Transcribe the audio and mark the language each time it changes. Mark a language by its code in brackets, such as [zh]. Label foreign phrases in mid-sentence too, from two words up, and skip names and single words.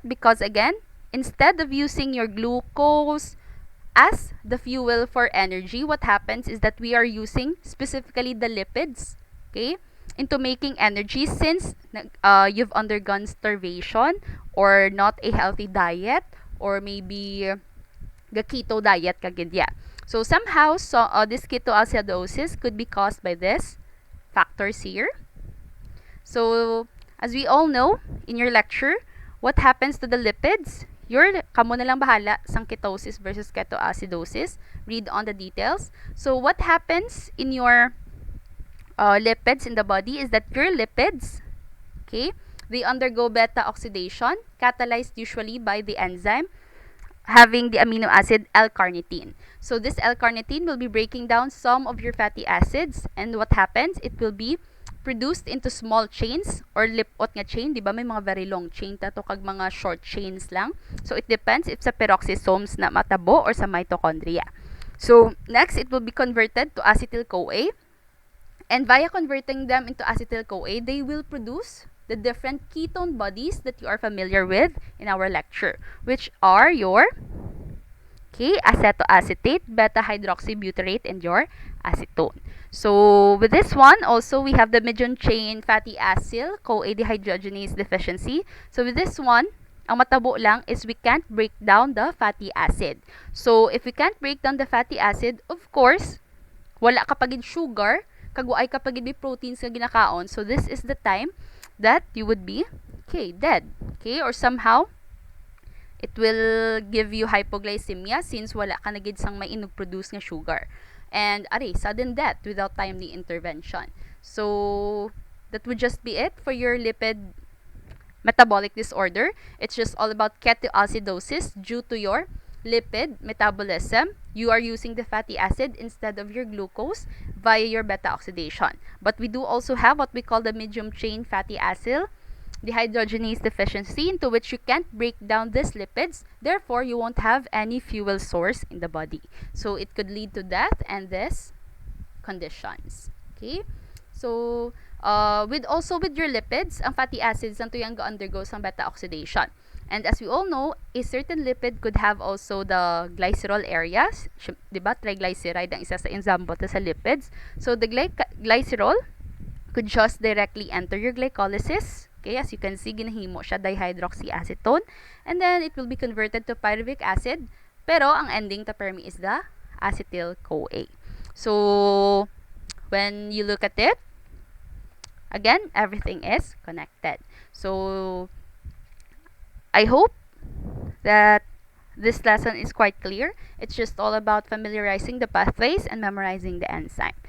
[en] Because again, instead of using your glucose as the fuel for energy, what happens is that we are using specifically the lipids, okay, into making energy since you've undergone starvation or not a healthy diet or maybe the keto diet kagidya. So somehow, this ketoacidosis could be caused by this factors here. So as we all know, in your lecture, what happens to the lipids? [hil] Kamo na lang bahala sang [en] ketosis versus ketoacidosis. Read on the details. So what happens in your lipids in the body is that your lipids, okay, they undergo beta oxidation, catalyzed usually by the enzyme having the amino acid L-carnitine. So this L-carnitine will be breaking down some of your fatty acids, and what happens? It will be produced into small chains or [hil] lipot nga [en] chain, di ba? [hil] May mga [en] very long chain [hil] tato kag mga [en] short chains [hil] lang. [en] So it depends if sa peroxisomes [hil] na matabo [en] or sa mitochondria. So next, it will be converted to acetyl-CoA, and via converting them into acetyl-CoA, they will produce the different ketone bodies that you are familiar with in our lecture, which are your acetoacetate, beta-hydroxybutyrate, and your acetone. So with this one, also we have the medium chain fatty acyl-CoA dehydrogenase deficiency. So with this one, [hil] ang matabo lang [en] is we can't break down the fatty acid. So if we can't break down the fatty acid, of course, [hil] wala kapagid sugar, kaguay kapagid may proteins nga ginakaon. [en] So this is the time that you would be dead, or somehow it will give you hypoglycemia since [hil] wala ka na gid sang may inug-produce nga sugar, [en] and sudden death without timely intervention. So that would just be it for your lipid metabolic disorder. It's just all about ketoacidosis due to your lipid metabolism. You are using the fatty acid instead of your glucose via your beta oxidation. But we do also have what we call the medium chain fatty acid dehydrogenase deficiency, into which you can't break down these lipids, therefore you won't have any fuel source in the body. So it could lead to death and these conditions. Okay? So with your lipids, ang fatty acids [hil] ang tuyang [en] undergo sang beta oxidation. And as we all know, a certain lipid could have also the glycerol areas. [hil] Diba? Triglyceride ang isa sa example sa lipids. [en] So the glycerol could just directly enter your glycolysis. Okay, as you can see, [hil] ginahimo siya dihydroxyacetone. [en] And then it will be converted to pyruvic acid. [hil] Pero ang ending ta permi [en] is the acetyl-CoA. So when you look at it, again, everything is connected. So I hope that this lesson is quite clear. It's just all about familiarizing the pathways and memorizing the enzyme.